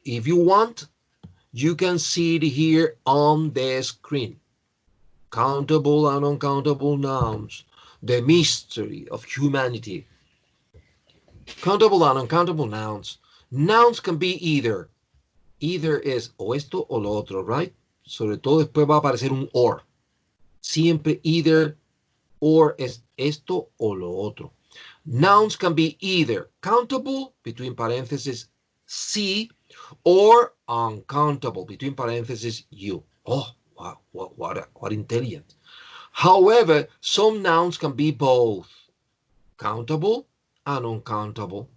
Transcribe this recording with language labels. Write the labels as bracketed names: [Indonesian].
[English] If you want, you can see it here on the screen. Countable and uncountable nouns. The mystery of humanity. Countable and uncountable nouns. Nouns can be either. Either [Spanish] es o esto o lo otro, [English] right? [Spanish] Sobre todo después va a aparecer un or. Siempre either or es esto o lo otro. [English] Nouns can be either countable, between parentheses, C, or uncountable, between parentheses, you. Oh, wow, what intelligent. However, some nouns can be both countable and uncountable.